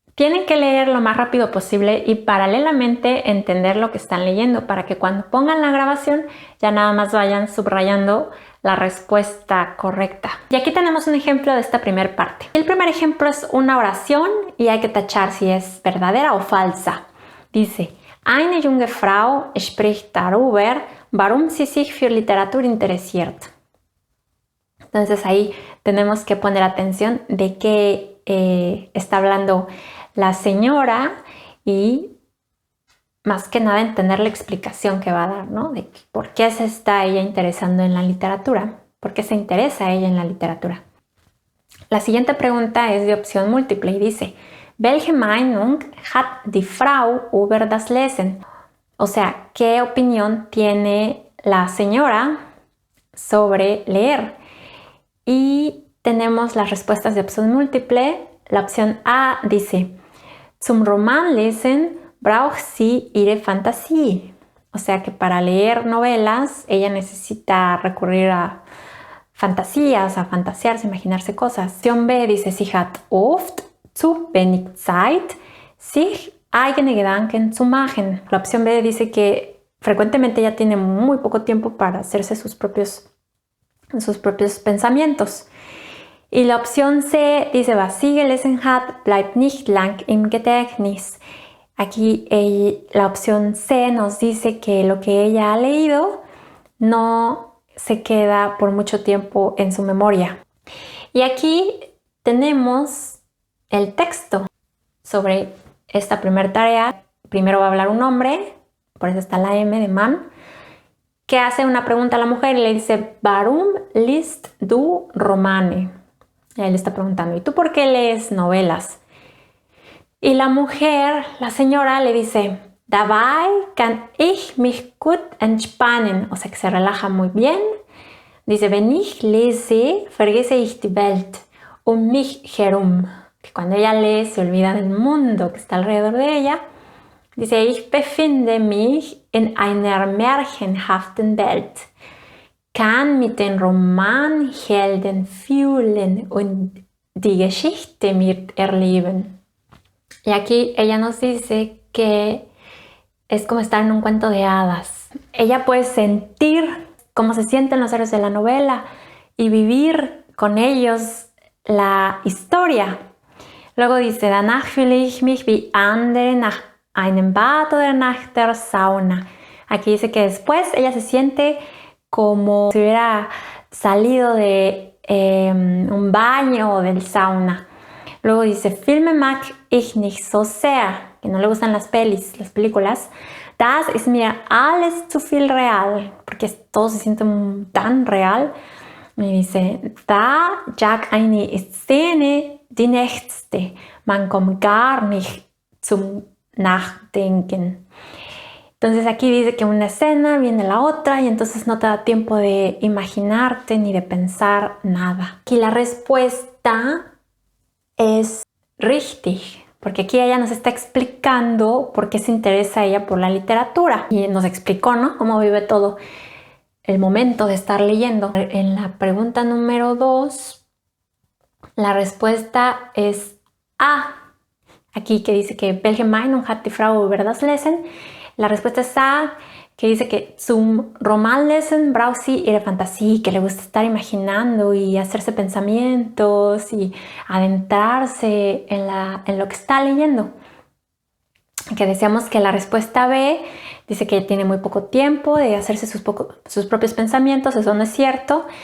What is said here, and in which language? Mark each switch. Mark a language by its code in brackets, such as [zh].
[es] Tienen que leer lo más rápido posible y paralelamente entender lo que están leyendo para que cuando pongan la grabación ya nada más vayan subrayando la respuesta correcta. Y aquí tenemos un ejemplo de esta primera parte. El primer ejemplo es una oración y hay que tachar si es verdadera o falsa. [de] Dice: Eine junge Frau spricht darüber, warum sie sich für Literatur interessiert. [es] Entonces ahí tenemos que poner atención de qué está hablando la señora y más que nada entender la explicación que va a dar, ¿no? De por qué se está ella interesando en la literatura, por qué se interesa ella en la literatura. La siguiente pregunta es de opción múltiple y dice: Welche Meinung hat die Frau über das Lesen? O sea, ¿qué opinión tiene la señora sobre leer? Y tenemos las respuestas de opción múltiple. La opción A dice: [de] Zum Romanlesen braucht sie ihre Fantasie. [es] O sea que para leer novelas ella necesita recurrir a fantasías, a fantasearse, imaginarse cosas. Opción B dice, [de] sie hat oft zu wenig Zeit, sich eigene Gedanken zu machen. [es] La opción B dice que frecuentemente ella tiene muy poco tiempo para hacerse sus propios pensamientos. Y la opción C dice, [de] was sie gelesen hat, bleibt nicht lang im Gedächtnis. [es] Aquí la opción C nos dice que lo que ella ha leído no se queda por mucho tiempo en su memoria. Y aquí tenemos el texto sobre esta primera tarea. Primero va a hablar un hombre, por eso está la M de Mann, que hace una pregunta a la mujer y le dice, [de] Warum liest du Romane? [es] Y él le está preguntando, ¿y tú por qué lees novelas? Y la mujer, la señora, le dice, [de] Dabei kann ich mich gut entspannen. [es] O sea que se relaja muy bien. Dice, [de] wenn ich lese, vergesse ich die Welt um mich herum. [es] Que cuando ella lee, se olvida del mundo que está alrededor de ella. [de] Dice, ich befinde mich in einer märchenhaften Welt. Kann mit den Romanhelden fühlen und die Geschichte mit erleben. [es] Y aquí ella nos dice que es como estar en un cuento de hadas. Ella puede sentir cómo se sienten los héroes de la novela y vivir con ellos la historia. Luego dice, [de] danach fühle ich mich wie andere nach einem Bad oder nach der Sauna. [es] Aquí dice que después ella se siente como si hubiera salido de un baño o del sauna. Luego dice, [de] Filme mag ich nicht so sehr, [es] que no le gustan las películas. [de] Das ist mir alles zu viel real, [es] porque todo se siente tan real. Y dice, [de] da jag eine Szene die nächste, man kommt gar nicht zum Nachdenken. [es] Entonces aquí dice que una escena viene la otra y entonces no te da tiempo de imaginarte ni de pensar nada. Aquí la respuesta es richtig, porque aquí ella nos está explicando por qué se interesa ella por la literatura. Y nos explicó, ¿no?, cómo vive todo el momento de estar leyendo. En la pregunta número 2, la respuesta es A. Aquí que dice que [de] welche Meinung hat die Frau über das Lesen? [es] La respuesta es A, que dice que [de] zum Romanlesen braucht sie ihre Fantasie, [es] que le gusta estar imaginando y hacerse pensamientos y adentrarse en lo que está leyendo. Que decíamos que la respuesta B dice que tiene muy poco tiempo de hacerse sus propios pensamientos, eso no es cierto.